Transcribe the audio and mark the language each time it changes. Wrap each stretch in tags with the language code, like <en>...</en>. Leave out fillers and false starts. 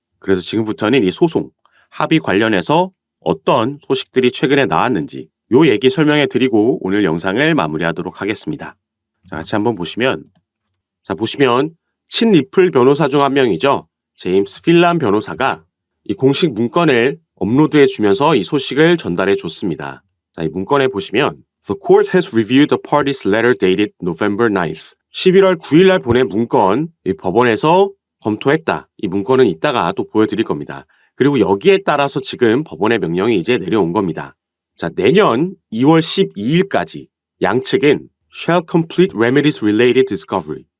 <ko>그래서 지금부터는 이 소송, 합의 관련해서 어떤 소식들이 최근에 나왔는지 요 얘기 설명해 드리고 오늘 영상을 마무리하도록 하겠습니다. 자, 같이 한번 보시면, 친리플 변호사 중 한 명이죠. 제임스 필란 변호사가 이 공식 문건을 업로드해 주면서 이 소식을 전달해 줬습니다. 자, 이 문건에 보시면</ko> <en>The court has reviewed the party's letter dated November 9th.</en> <ko>11월 9일 날 보낸 문건, 이 법원에서 검토했다. 이 문건은 이따가 또 보여드릴 겁니다. 그리고 여기에 따라서 지금 법원의 명령이 이제 내려온 겁니다. 자, 내년 2월 12일까지 양측은</ko> <en>shall complete remedies related discovery.</en>